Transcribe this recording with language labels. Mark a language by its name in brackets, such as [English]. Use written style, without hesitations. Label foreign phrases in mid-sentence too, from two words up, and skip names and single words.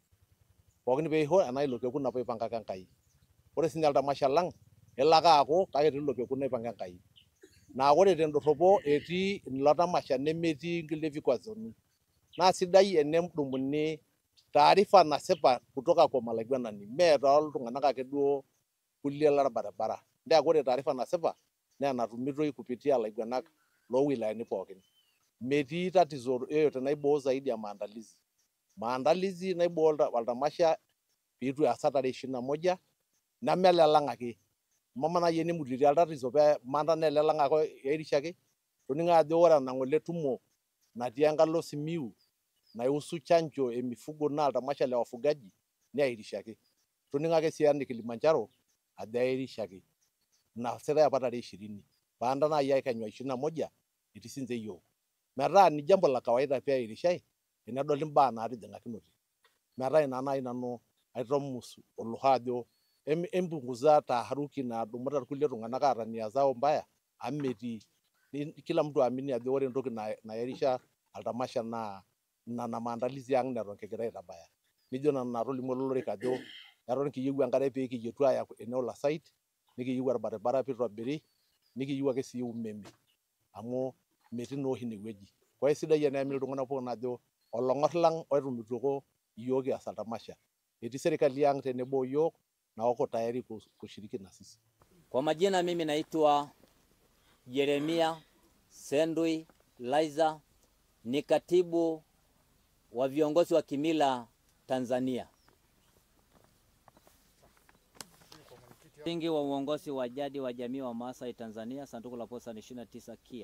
[Masai] Pookin peisho enaa ilo kekun apa oipangaka Enkai. Ore sinye oltamasha lang elo ake aaku kake etii ilo kekun oipanga Enkai. Naa ore tendorropo etii ilo tamasha nemetii nkulie vikwazoni. Naa sidai enedumuni taarifa nasipa [Swahili] kutoka kwa [Masai] malaiguanani mee tooltung'anak ake duo kulie lorbaribara. Ndio ore taarifa nasipa naa enatumitoi kupitia ilaiguanak loo wilayani pookin. [Swahili] Metii tatizo yoyote naiboo zaidi ya maandalizi. [Masai] Maandalizi naiboo oltamasha piitu easa tarehe 21 nemelelang ake. Mama naaji enemutie tatizo pee manda nelelang ake erishaki toning'o ajo ore ena ng'ole tumo natii enkalo Simiyu naihusu chanjo e mifugo naa oltamasha le wafugaji neairishaki. Toning'o ake sii ene Kilimanjaro ajo airishaki. Naasitai apa tarehe 20 paanda naaji akenyu 21 etii sinche iyiok. Metaa [Swahili] ni jambo la kawaida [Masai] pee airishai tenedoli imbaa naatijing'akinote. Metaa ina naaji nanu aitomus olosho ajo empunguza taharuki naadumuta irkulie tung'anak aata [Swahili] nia zao mbaya [Masai] amu metii. Kila mtu aamini ajo ore entoki nairisha oltamasha naa nena maandalizi ang neton kigira aitabaya. Nijo nanu natolimuo olorika ajo eton kiyieu enkare pee kiyietu aaya [Swahili] eneo la site [Masai] nikiyieu orbaribara piitobiri nikiyieu ake sii umeme amu metii naa oshi inewueji. Kwa hiyo sidai eneamini iltung'anak pookin ajo olong'orr lang otumitoko iyiok kias oltamasha. Etii serikali ang tenebo o yiok [Swahili] na wako tayari kushiriki na sisi. Kwa majina mimi naitwa Jeremia Sendui Laiza, ni katibu wa viongozi wa kimila Tanzania. Msingi wa uongozi wa jadi wa jamii wa Maasai Tanzania, sanduku la posta 29 Kia.